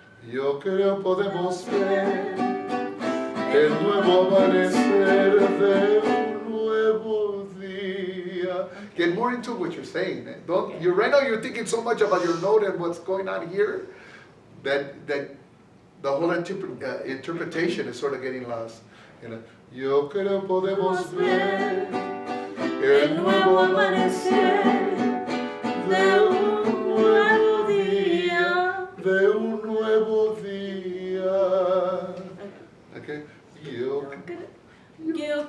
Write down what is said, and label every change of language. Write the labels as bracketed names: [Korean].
[Spanish] Yo creo podemos ver el nuevo amanecer de un nuevo día. [English] Get more into what you're saying. Eh? Don't you right now you're thinking so much about your note and what's going on here that the whole interpretation is sort of getting lost. You know, [Spanish] yo creo podemos ver el nuevo amanecer de un nuevo día, de un nuevo día. [English] Okay. Yo